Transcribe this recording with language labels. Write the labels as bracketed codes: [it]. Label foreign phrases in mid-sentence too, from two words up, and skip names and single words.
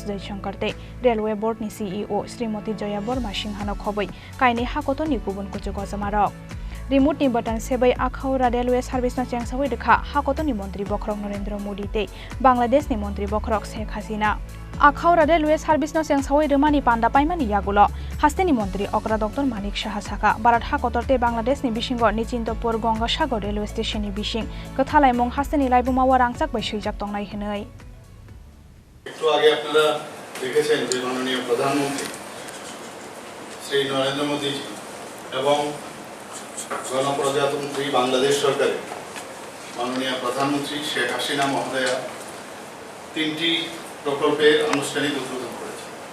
[trp] Sheikh tei Railway Board ni CEO Srimoti Joya Borma Singhano khoboi kaini hakotoni gubun kuchu gojamarok Remote ni button sebai Akhaura Railway Service no Chengsawi Rwkha Hakotoni Mantri Bokhorok Naredra Modi tei Bangladesh ni Mantri Bokhorok Sheikh Hasina Akhaura Railway Service no Chengsawi Romani Panda paimani yagulo Hastini Mantri Okara Dr. Manik Shaha Saka Barat Hakotor tei Bangladesh ni Bishingo Nichintopur Gangasagar Railway Station ni Bishing Kothalai mong Hastini laibuma warangchak bai suijak tongnai hinoi [bn] একটু আগে আপনারা দেখেছেন যে মাননীয় প্রধানমন্ত্রী শ্রী নরেন্দ্র মোদী এবং গণপ্রজাতন্ত্রী বাংলাদেশ সরকারের মাননীয় প্রধানমন্ত্রী শেখ হাসিনা মহোদয়া তিনটি প্রকল্পের আনুষ্ঠানিক উদ্বোধন করেছেন।